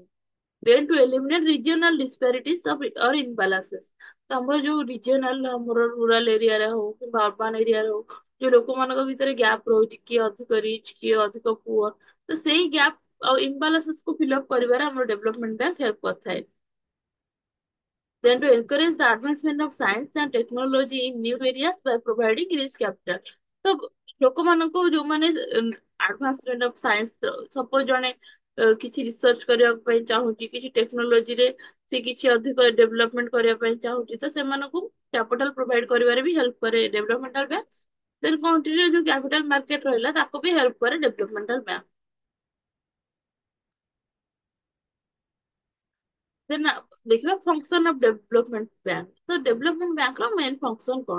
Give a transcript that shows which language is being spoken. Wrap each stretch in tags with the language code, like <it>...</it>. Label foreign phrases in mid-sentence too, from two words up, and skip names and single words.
<en>then to eliminate regional disparities or imbalances,</en> <or>ତ ଆମର ଯୋଉ ରିଜିଓନାଲ ଆମର</or> <en>rural areare</en> <or>ହଉ କିମ୍ବା</or> <en>urban areare</en> <or>ହଉ ଯୋଉ ଲୋକମାନଙ୍କ ଭିତରେ ଗ୍ୟାପ ରହୁଛି, କିଏ ଅଧିକ ରିଚ୍ କିଏ ଅଧିକ ପୁଅର, ତ ସେଇ ଗ୍ୟାପ ଆଉ ଇମ୍ବାଲାନ୍ସେସ୍ କୁ ଫିଲ୍ଅପ୍ କରିବାରେ ଆମର</or> <en>development bank help</en> <or>କରିଥାଏ।</or> <en>Then to encourage the advancement of science and technology in new areas by providing risk capital,</en> <or>ତ ଲୋକମାନଙ୍କୁ ଯୋଉମାନେ</or> <en>advancement of science,</en> <or>ସପୋଜ ଜଣେ କିଛି ରିସର୍ଚ୍ଚ କରିବା ପାଇଁ ଚାହୁଁଛି, କିଛି ଟେକ୍ନୋଲୋଜିରେ ସେ କିଛି ଅଧିକ ଡେଭଲପମେଣ୍ଟ କରିବା ପାଇଁ ଚାହୁଁଛି, ତ ସେମାନଙ୍କୁ</or> <en>capital provide</en> <or>କରିବାରେ ବି ହେଲ୍ପ କରେ</or> <en>developmental bank. then countryre</en> <or>ଯୋଉ</or> <en>capital market</en> <or>ରହିଲା ତାକୁ ବି ହେଲ୍ପ କରେ</or> <en>developmental bank.</en> <or>ଦେନ୍ ଦେଖିବା</or> <en>function of development bank,</en> <or>ତ</or> <en>development bankr main function</en> <or>କଣ?</or>